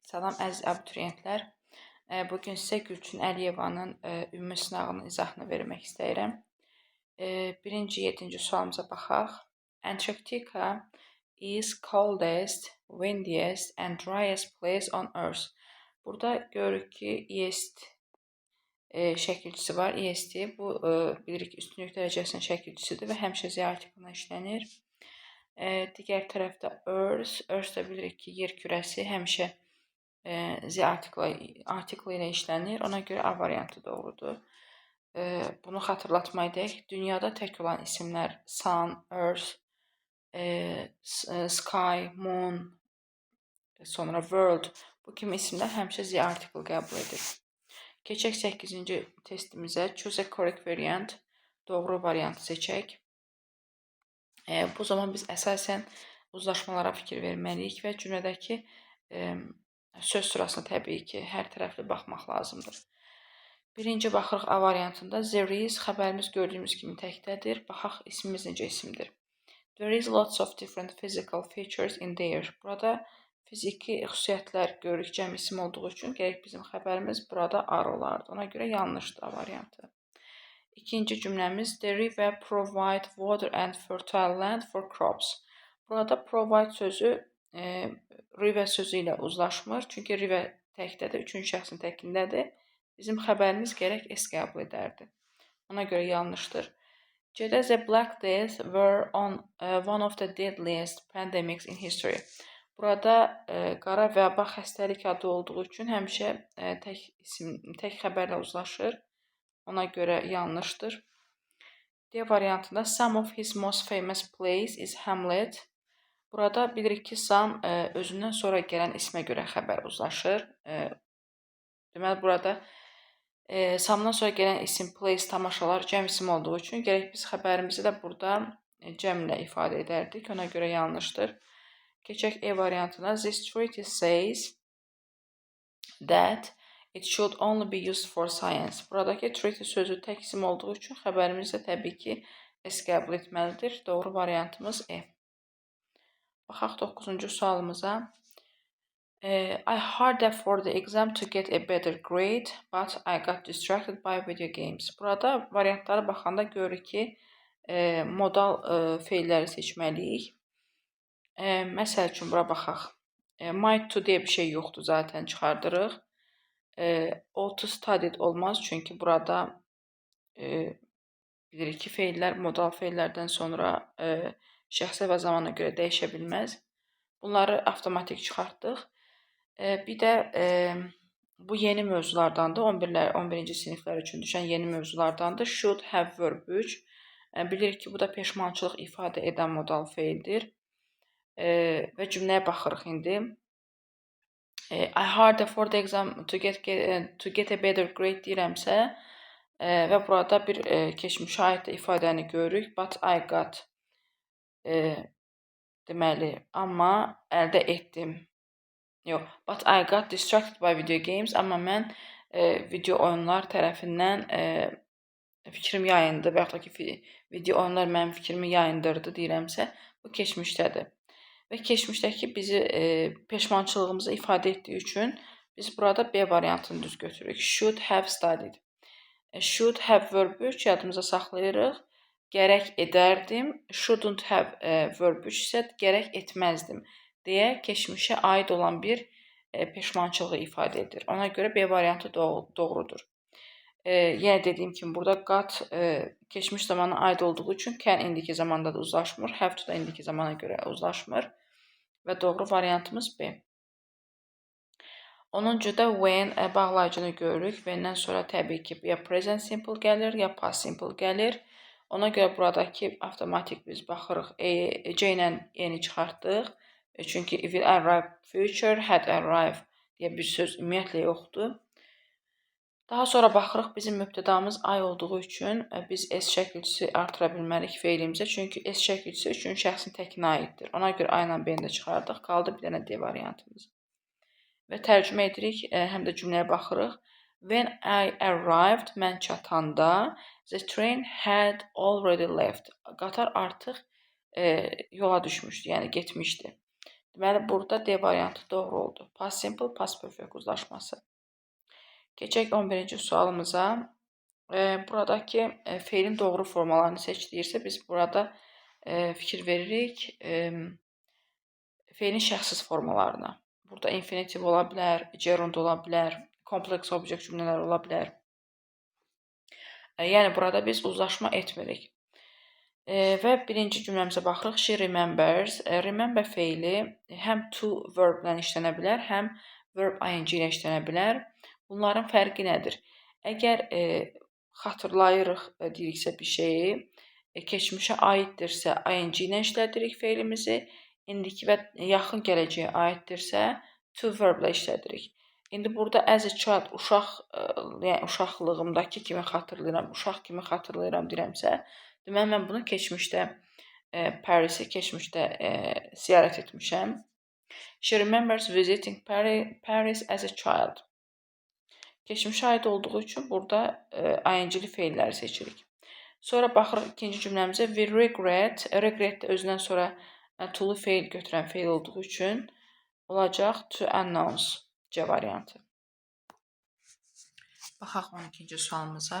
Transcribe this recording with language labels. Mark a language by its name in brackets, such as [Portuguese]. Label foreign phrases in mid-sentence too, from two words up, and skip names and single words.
[Azerbaijani] Salam əziz abituriyentlər. Bugün sizə Gülçin Əliyevanın ümumi sınağının izahını vermək istəyirəm. Birinci 7-ci sualımıza baxaq. [English] Antarctica is coldest, windiest and driest place on earth. [Azerbaijani] Burada görürük ki, EST şəkilçisi var. EST bu bilirik üstünlük dərəcəsinin şəkilçisidir və həmişə Z artiklına işlənir. Digər tərəfdə Earth da bilirik ki, yer kürəsi həmişə Z artiklı ilə işlənir. Ona görə A variantı doğrudur. Bunu xatırlatmaydıq. Dünyada tək olan isimlər Sun, Earth, Sky, Moon, sonra World. Bu kimi isimlər həmişə Z artiklı qəbul edir. Keçək 8-ci testimizə. [English] Choose a correct variant. [Azerbaijani] Doğru variantı seçək. Bu zaman biz əsasən uzlaşmalara fikir verməliyik və cümlədəki söz sırasına təbii ki, hər tərəfli baxmaq lazımdır. Birinci baxırıq A variantında. [English] There is [Azerbaijani] xəbərimiz gördüyümüz kimi təkdədir. Baxaq ismimiz necə isimdir. [English] There is lots of different physical features in there. [Azerbaijani] Burada fiziki xüsusiyyətlər görürük cəm isim olduğu üçün gərək bizim xəbərimiz burada ar olardı. Ona görə yanlışdır A variantı. İkinci cümləmiz [English] The river provide water and fertile land for crops. [Azerbaijani] Burada provide sözü river sözü ilə uzlaşmır. Çünki river təkdədir, üçüncü şəxsin təkindədir. Bizim xəbərimiz gərək S qəbul edərdi. Ona görə yanlışdır. [English] C-də The Black Death were one of the deadliest pandemics in history. [Azerbaijani] Burada qara vəba xəstəlik adı olduğu üçün həmişə tək xəbərlə uzlaşır. Ona görə yanlışdır. D variantında [English] Some of his most famous plays is Hamlet. [Azerbaijani] Burada bilirik ki, Sam özündən sonra gələn ismə görə xəbər uzlaşır. Deməli, burada Samdan sonra gələn isim plays, tamaşalar cəm isim olduğu üçün gərək biz xəbərimizi də burada cəmlə ifadə edərdik. Ona görə yanlışdır. Keçək E variantına. [English] This treaty says that it should only be used for science. [Azerbaijani] Buradakı treaty sözü tək isim olduğu üçün xəbərimiz də təbii ki, S qəbul etməlidir. Doğru variantımız E. Baxaq 9-cu sualımıza. [English] I harder for the exam to get a better grade, but I got distracted by video games. [Azerbaijani] Burada variantlara baxanda görürük ki, modal feilləri seçməliyik. Məsəl üçün, bura baxaq. [English] Might to [Azerbaijani] deyə bir şey yoxdur, zaten çıxardırıq. [English] Ought to studied [Azerbaijani] olmaz, çünki burada bilirik ki, feillər modal feillərdən sonra şəxsə və zamana görə dəyişə bilməz. Bunları avtomatik çıxartdıq. Bir də bu yeni mövzulardandır. 11-ci siniflər üçün düşən yeni mövzulardandır. [English] Should have verb 3. [Azerbaijani] Bilirik ki, bu da peşmançılıq ifadə edən modal feildir. Və cümləyə baxırıq indi. [English] I harder for the exam to get a better grade [Azerbaijani] deyirəmsə və burada bir keçmişə aid ifadəni görürük. [English] But I got [Azerbaijani] deməli, amma əldə etdim. Yox, [English] but I got distracted by video games. [Azerbaijani] Amma mən video oyunlar tərəfindən fikrim yayındı və yaxud da ki, video oyunlar mənim fikrimi yayındırdı deyirəmsə, bu keçmişdədir. Və keçmişdəki bizi peşmançılığımızı ifadə etdiyi üçün biz burada B variantını düz götürürük. [English] Should have studied. Should have verb 3 [Azerbaijani] yadımıza saxlayırıq. Gərək edərdim. [English] Shouldn't have verb 3 [Azerbaijani] isə gərək etməzdim deyə keçmişə aid olan bir peşmançılığı ifadə edir. Ona görə B variantı doğrudur. Yenə dediyim kimi, burada got keçmiş zamana aid olduğu üçün can indiki zamanda da uzlaşmır. [English] Have to [Azerbaijani] da indiki zamana görə uzlaşmır. Və doğru variantımız B. 10-cuda when bağlayıcını görürük. When-dən sonra təbii ki, ya [English] present simple [Azerbaijani] gəlir, ya [English] past simple [Azerbaijani] gəlir. Ona görə buradakı avtomatik biz baxırıq. C ilə E-ni çıxartdıq. Çünki [English] will arrive [Azerbaijani] future, [English] had arrived [Azerbaijani] deyə bir söz ümumiyyətlə yoxdur. Daha sonra baxırıq, bizim mübtədamız I olduğu üçün biz S şəkilçisi artıra bilmərik feilimizə. Çünki S şəkilçisi üçüncü şəxsin təkinə aiddir. Ona görə I ilə B-ni də çıxardıq. Qaldı bir dənə D variantımız. Və tərcümə edirik, həm də cümləyə baxırıq. [English] When I arrived, [Azerbaijani] mən çatanda, [English] the train had already left. [Azerbaijani] Qatar artıq yola düşmüşdü, yəni getmişdi. Deməli, burada D variantı doğru oldu. [English] Past simple, past perfect [Azerbaijani] uzlaşması. Keçək 11-ci sualımıza. Buradakı feilin doğru formalarını seç deyirsə, biz burada fikir veririk feilin şəxssiz formalarına. Burada infinitiv ola bilər, gerund ola bilər, kompleks objekt cümlələr ola bilər. Yəni, burada biz uzlaşma etmirik. Və birinci cümləmizə baxırıq. [English] She remembers. [Azerbaijani] Remember feili həm [English] to verb [Azerbaijani] ilə işlənə bilər, həm [English] verb ing [Azerbaijani] ilə işlənə bilər. Bunların fərqi nədir? Əgər xatırlayırıq deyiriksə bir şeyi, keçmişə aiddirsə ing ilə işlədirik feilimizi, indiki və yaxın gələcəyə aiddirsə [English] to verb [Azerbaijani] ilə işlədirik. İndi burada [English] as a child [Azerbaijani] yəni uşaqlığımdakı kimi xatırlayıram, uşaq kimi xatırlayıram deyirəmsə, deməli mən bunu keçmişdə Paris'i keçmişdə ziyarət etmişəm. [English] She remembers visiting Paris as a child. [Azerbaijani] Keçmişə aid olduğu üçün burada ing-li feilləri seçirik. Sonra baxırıq ikinci cümləmizə. [English] We regret. [Azerbaijani] Regret də özündən sonra to-lu feil götürən feil olduğu üçün olacaq [English] to announce. [Azerbaijani] C variantı. Baxaq 12-ci sualımıza.